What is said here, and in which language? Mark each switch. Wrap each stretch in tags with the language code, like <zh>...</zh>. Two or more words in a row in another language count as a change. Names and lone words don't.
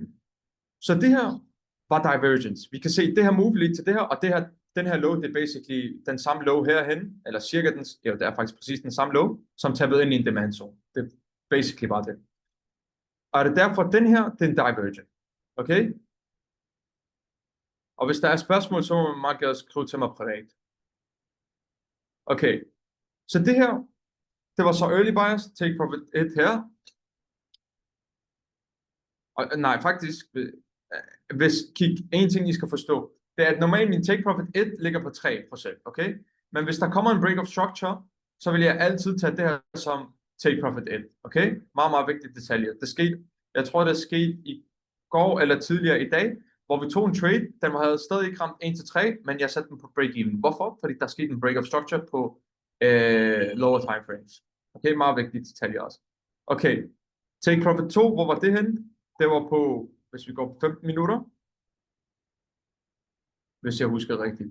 <da>Så det her var divergence. Vi kan se, det her</da> <en>move lead</en> <da>til det her, og det her, den her low, det er basically den samme low herhen, eller cirka den, ja, det er faktisk præcis den samme low, som tappede ind i en</da> <en>demand zone.</en> <da>Det er basically bare det. Og det er derfor, den her, det er en divergent. Okay? Og hvis der er spørgsmål, så må man meget gerne skrive til mig privat. Okay. Så det her, det var så</da> <en>early bias, take profit 1</en> <da>her. Og nej, faktisk, hvis en ting, I skal forstå, det er, at normalt min</da> <en>take profit 1</en> <da>ligger på 3%, okay? Men hvis der kommer en</da> <en>break of structure,</en> <da>så vil jeg altid tage det her som</da> <en>take profit 1,</en> <da>okay? Meget, meget vigtigt detalje. Det skete, jeg tror, det skete i går eller tidligere i dag, hvor vi tog en trade, den havde stadig ikke ramt 1-3, men jeg satte den på break-even. Hvorfor? Fordi der skete en</da> <en>break of structure</en> <da>på</da> <en>lower time frames.</en> <da>Okay, meget vigtigt detalje også. Okay,</da> <en>take profit 2,</en> <da>hvor var det henne? Det var på, hvis vi går på 15 minutter. Hvis jeg husker rigtigt.</da>